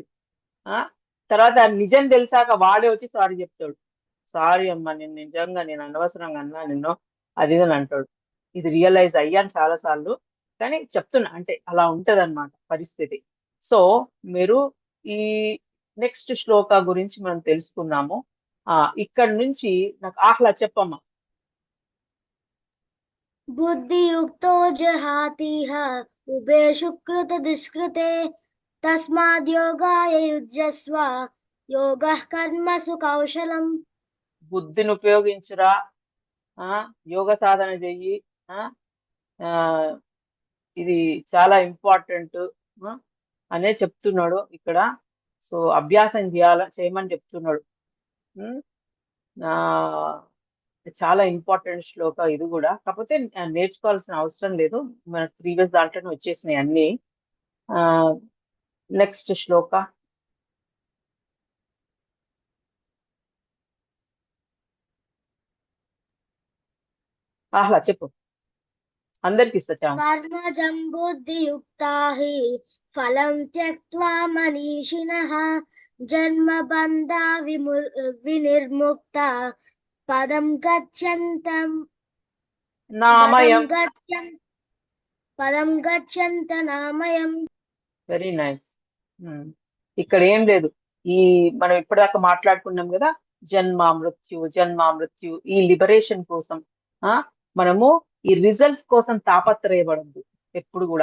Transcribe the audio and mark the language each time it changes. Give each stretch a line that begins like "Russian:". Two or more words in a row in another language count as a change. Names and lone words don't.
Telugu: ఆ తర్వాత ఆ నిజం తెలిసాక వాడే వచ్చి సారీ చెప్తాడు, సారీ అమ్మా నేను అనవసరంగా అన్నా నిన్ను, అది ఇది అని అంటాడు. ఇది రియలైజ్ అయ్యాను చాలా సార్లు, కానీ చెప్తున్నా అంటే అలా ఉంటది అన్నమాట పరిస్థితి. సో మీరు ఈ నెక్స్ట్ శ్లోక గురించి మనం తెలుసుకున్నాము. ఇక్కడ నుంచి నాకు ఆహ్లా చెప్పమ్మా.
Sanskrit: बुद्धियुक्तो जहातीह उभे शुकृत दुष्कृते तस्माद् योगाय युज्यस्व योगः कर्मसु कौशलम्.
Telugu: బుద్ధిని ఉపయోగించురా, యోగ సాధన చెయ్యి, ఆ ఇది చాలా ఇంపార్టెంట్ అనే చెప్తున్నాడు ఇక్కడ. సో అభ్యాసం చేయమని చెప్తున్నాడు. ఆ చాలా ఇంపార్టెంట్ శ్లోక ఇది కూడా, కాకపోతే నేర్చుకోవాల్సిన అవసరం లేదు, మన ప్రీవియస్ దాంట్లోనే వచ్చేసినాయి అన్ని. నెక్స్ట్ శ్లోక. ఆహ్లా చెప్పు, అందరికి ఇస్తా ఛాన్స్.
Sanskrit: कर्मजं बुद्धियुक्ता हि फलं त्यक्त्वा मनीषिणः जन्मबन्धा विनिर्मुक्ता पदं गच्छन्तं నామయం. पदं गच्छन्त नामयं.
English: very nice.
Telugu: ఇక్కడ ఏం లేదు. ఈ మనం ఇప్పటిదాకా మాట్లాడుకున్నాం కదా, జన్మ మృత్యు ఈ లిబరేషన్ కోసం మనము ఈ రిజల్ట్స్ కోసం తాపత్రయపడద్దు ఎప్పుడు కూడా.